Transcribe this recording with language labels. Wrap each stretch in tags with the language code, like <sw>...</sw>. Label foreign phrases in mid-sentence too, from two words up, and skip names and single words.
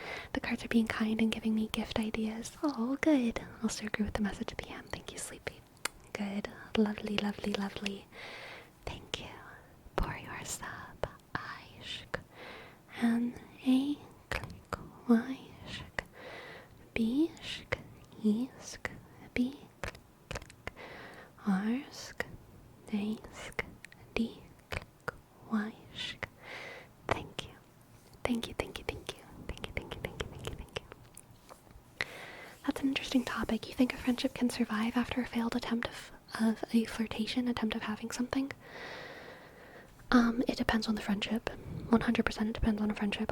<en>The cards are being kind and giving me gift ideas. Oh, good. Also agree with the message at the end. Thank you, Sleepy. Good. Lovely. Thank you for your sub. Ishk. N-A click Y-shk. B-shk. E-shk. B click click. R-shk. A-shk. D click Y-shk. Thank you. That's an interesting topic. You think a friendship can survive after a failed attempt of a flirtation, attempt of having something? It depends on the friendship. 100% it depends on a friendship.</en>